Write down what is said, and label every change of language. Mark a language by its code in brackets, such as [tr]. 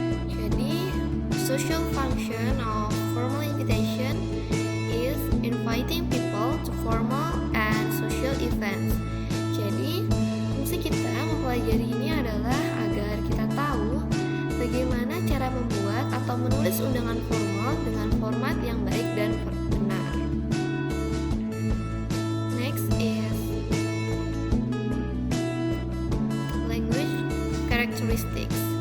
[id] Jadi [en] social function of formal invitation is inviting people to formal and social events. [id] Jadi, fungsi kita mempelajari ini adalah agar kita tahu bagaimana cara membuat atau menulis undangan formal dengan format yang baik dan benar. [en] Next is language characteristics.